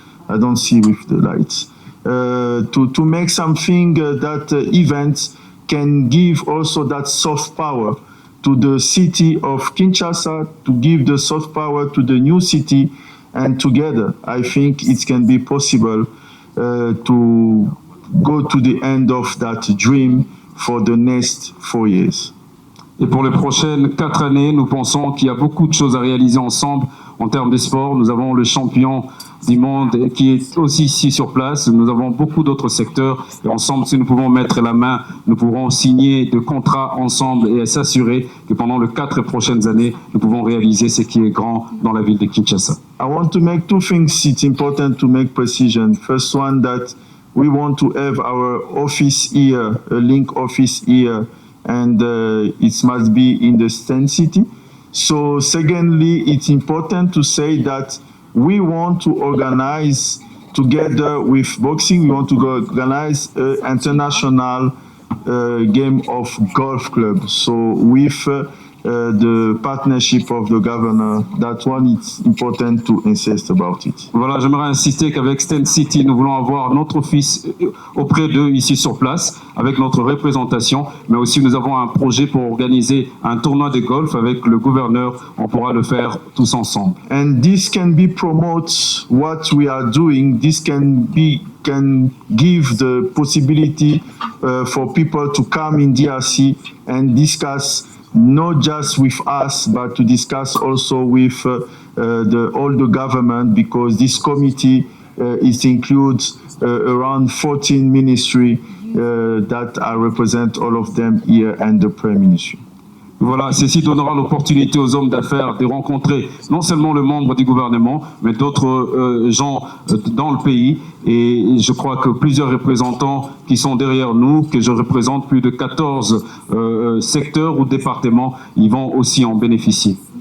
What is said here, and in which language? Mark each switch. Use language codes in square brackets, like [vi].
[en] I don't see with the lights. To make something that event can give also that soft power to the city of Kinshasa, to give the soft power to the new city, and together I think it can be possible to go to the end of that dream for the next 4 years. [fr] Et pour les prochaines 4 années, nous pensons qu'il y a beaucoup de choses à réaliser ensemble en termes de sport. Nous avons le champion du monde qui est aussi ici sur place. Nous avons beaucoup d'autres secteurs. Et ensemble, si nous pouvons mettre la main, nous pourrons signer de contrats ensemble et s'assurer que pendant les 4 prochaines années, nous pouvons réaliser ce qui est grand dans la ville de Kinshasa. [en] I want to make 2 things. It's important to make precision. First one, that we want to have our office here, a link office here, and it must be in the Stand City. So secondly, it's important to say that we want to organize together with boxing, we want to organize an international game of golf club. So with the partnership of the governor, that one, it's important to insist about it. [fr] Voilà, j'aimerais insister qu'avec Stand City, nous voulons avoir notre office auprès d'eux ici sur place, avec notre représentation, mais aussi nous avons un projet pour organiser un tournoi de golf avec le gouverneur. On pourra le faire tous ensemble. [en] And this can be promote what we are doing. This can give the possibility for people to come in DRC and discuss not just with us, but to discuss also with all the government, because this committee includes around 14 ministries that I represent, all of them here, and the Prime Ministry. [fr] Voilà, ceci donnera l'opportunité aux hommes d'affaires de rencontrer non seulement le membre du gouvernement, mais d'autres gens dans le pays. Et je crois que plusieurs représentants qui sont derrière nous, que je représente, plus de 14 secteurs ou départements, ils vont aussi en bénéficier.